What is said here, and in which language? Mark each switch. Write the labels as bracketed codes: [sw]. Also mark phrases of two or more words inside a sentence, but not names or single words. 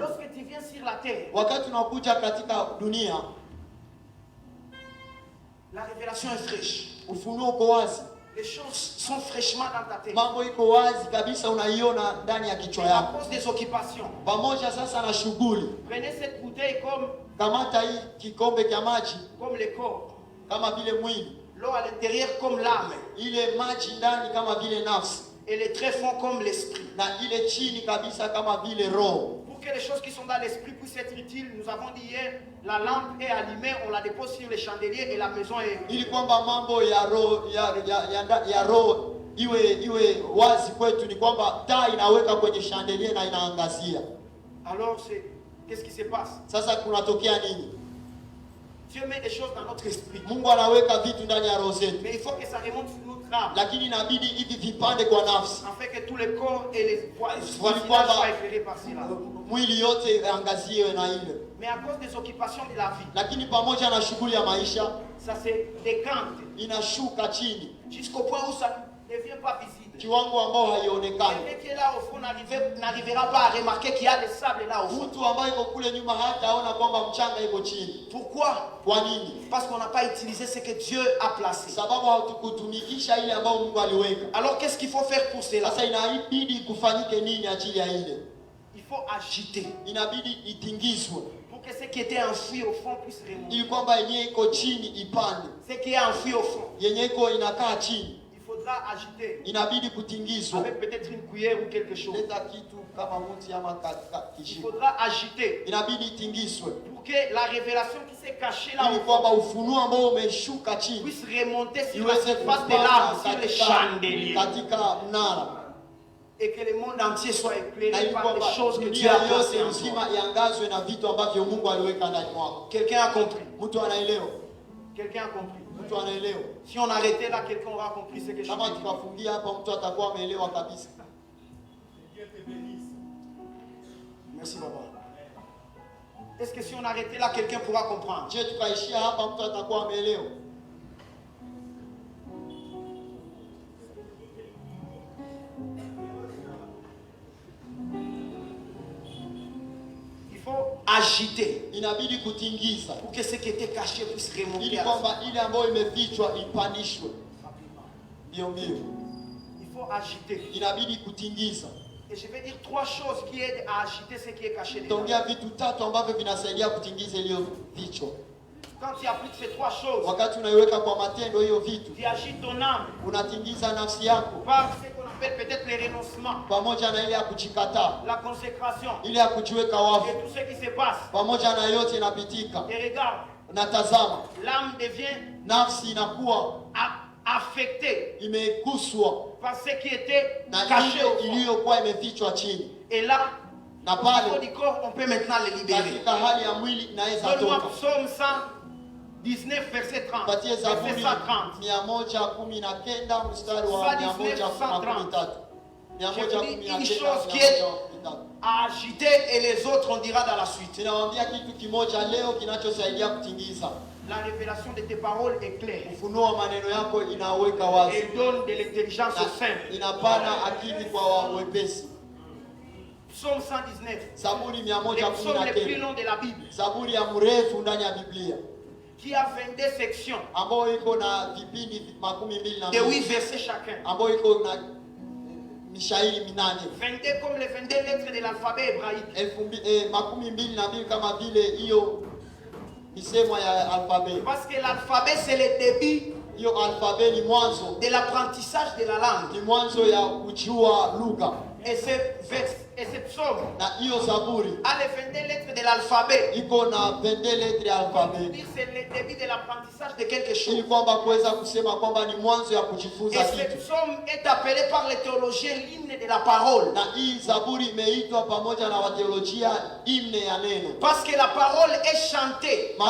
[fr] Lorsque tu viens sur la terre, [sw] Wakati unakuja katika dunia, [fr] la révélation est fraîche. [sw] ufunuo uko wazi, [fr] Les choses sont fraîchement dans ta tête. [sw] mambo iko wazi kabisa, unaiona ndani ya kichwa [fr] À [sw] yako. [fr] cause des occupations. [sw] Pamoja sasa na shughuli, [fr] Prenez cette bouteille [sw] kamata hii kikombe cha maji [fr] comme le corps. [sw] kama vile mwili, [fr] L'eau à l'intérieur comme l'âme. [sw] ile maji ndani kama vile nafsi, [fr] Et les tréfonds comme l'esprit. [sw] na ile chini kabisa kama vile roho. [fr] Pour que les choses qui sont dans l'esprit puissent être utiles, nous avons dit hier, la lampe est allumée, on la dépose sur les chandeliers et la maison est... [sw] Ili kwamba mambo ya roho ya roho iwe wazi kwetu, ni kwamba taa inaweka kwenye chandelier na inaangazia. [fr] Alors qu'est-ce qui se passe? [sw] Sasa kunatokea nini? [fr] Dieu met des choses dans notre esprit. [sw] Mungu anaweka vitu ndani ya roho zetu, [fr] Mais il faut que ça remonte sur notre âme. [sw] lakini inabidi hivi vipande kwa nafsi, [fr] Afin que tout le corps et les voisinages [sw] Ilikuwa [fr] soient éclairés par cela. [sw] mwili yote angaziwe na ile. [fr] Mais à cause des occupations de la vie, [sw] Lakini pamoja na shughuli ya maisha [fr] ça se décante [sw] inashuka chini [fr] jusqu'au point où ça ne devient pas visible. [sw] kiwango ambao haionekani. [fr] Quelqu'un qui est là au fond n'arrivera pas à remarquer qu'il y a des sables là au fond. [sw] Mtu ambaye iko kule nyuma hataona kwamba mchanga iko chini. [fr] Pourquoi? [sw] Kwa nini? [fr] Parce qu'on n'a pas utilisé ce que Dieu a placé. [sw] Sababu hatukutumikisha ile ambayo Mungu aliweka. [fr] Alors qu'est-ce qu'il faut faire pour cela? [sw] Sasa inabidi kufanyike nini ajili ya ile? [fr] Il faut agiter [sw] Inabidi itingizwe [fr] pour que ce qui était enfoui au fond puisse remonter. [sw] ili kwamba yenyewe iko chini ipande, [fr] Ce qui est enfoui au fond, [sw] yenyewe iko inakaa chini, [fr] il faudra agiter [sw] inabidi kutingizwa. [fr] avec peut-être une cuillère ou quelque chose. [sw] Leta kitu kama mti ama [fr] Il [sw] kijiko, [fr] faudra agiter [sw] inabidi itingizwe [fr] pour que la révélation qui s'est cachée là [sw] ili [fr] au fond [sw] kwamba ufunuo ambao umeshuka chini [fr] puisse remonter sur la [sw] iweze [fr] surface de [sw] kupanda [fr] l'âme, sur les chandeliers. [sw] katika mnara, [fr] Et que le monde entier soit [sw] na [fr] éclairé [sw] ili [fr] par [sw] kwamba [fr] les choses que Dieu [sw] dunia [fr] a placées [sw] yote [fr] en toi. [sw] nzima iangazwe na vitu ambavyo Mungu aliweka ndani mwako. [fr] Quelqu'un a compris. [sw] Mtu anaelewa? [fr] Quelqu'un a compris. [sw] Mtu anaelewa? [fr] Si on arrêtait là, quelqu'un aura compris ce que je [sw] Kama [fr] dis. [sw] tukafungia hapa, mtu atakuwa ameelewa kabisa. [fr] Merci, papa. Est-ce que si on arrêtait là, quelqu'un pourra comprendre? [sw] Je, tukaishia hapa, mtu atakuwa ameelewa. [fr] Il faut agiter [sw] Inabidi kutingiza [fr] pour que ce qui était caché puisse remonter [sw] ili [fr] à la [sw] kwamba ile ambayo imefichwa ipandishwe mbio mbio. [fr] Il faut agiter. [sw] Inabidi kutingiza. [fr] Et je vais dire trois choses qui aident à agiter ce qui est caché dedans. [sw] Tongea vitu tatu ambavyo vinasaidia kutingiza iliyofichwa. [fr] Quand tu appliques ces trois choses, [sw] Wakati unaiweka kwa matendo hiyo vitu, [fr] tu agites ton âme [sw] unatingiza nafsi yako [fr] par ce qu'on appelle peut-être les renoncements, [sw] pamoja na ile ya kujikataa, [fr] la consécration [sw] ile ya kujiweka wafu, [fr] et tout ce qui se passe. [sw] pamoja na yote inapitika. [fr] Et regarde, [sw] Natazama, [fr] l'âme devient [sw] nafsi inakuwa [fr] affectée [sw] imeguswa [fr] par ce qui était [sw] na [fr] caché au [sw] ile [fr] fond. [sw] iliyokuwa imefichwa chini, [fr] Et là, [sw] na [fr] au niveau [sw] pale [fr] du corps, on peut maintenant les libérer. [sw] katika hali ya mwili inaweza [fr] Donne-moi [sw] toka. [fr] Psaume 100, 19 verset 30. Patie Verset [sw] Zaburi 130. 119 mstari wa 113. [fr] J'ai dit une chose qui est à agiter et les autres on dira dans la suite. [sw] Ninawaambia kitu kimoja leo kinachosaidia kutingiza. [fr] La révélation de tes paroles est claire. [sw] Ufunuo wa maneno yako inaweka wazi. [fr] Elle donne de l'intelligence aux simples. [sw] Inapana akili kwa wepesi. [fr] Psaume 119. [sw] Zaburi [fr] le psaume le plus [sw] 119. [fr] long de la Bible. [sw] Zaburi ya mrefu ndani ya Biblia. [fr] Qui a 22 sections. [sw] Ambayo iko na vipindi 22. [fr] De 8 versets chacun. [sw] Ambayo iko na mishairi 8. [fr] 22 comme les 22 lettres de l'alphabet hébraïque. [sw] 22 kama vile hiyo misemo ya alphabet. [fr] Parce que l'alphabet c'est le début [sw] Hiyo alphabet ni mwanzo. [fr] de l'apprentissage de la langue. [sw] Ni mwanzo ya kujua lugha. [fr] Et ce psaume [sw] Na hiyo Zaburi [fr] a les 22 lettres de l'alphabet. [sw] iko na 22 lettres ya alphabet. [fr] C'est le début de l'apprentissage de quelque chose. [sw] Ili kwamba kuweza kusema kwamba ni mwanzo ya kujifunza [fr] Et ce [sw] kitu. [fr] psaume est appelé par les théologiens l'hymne de la parole. [sw] Na hii Zaburi imeitwa pamoja na wateolojia himne ya neno. [fr] Parce que la parole est chantée dans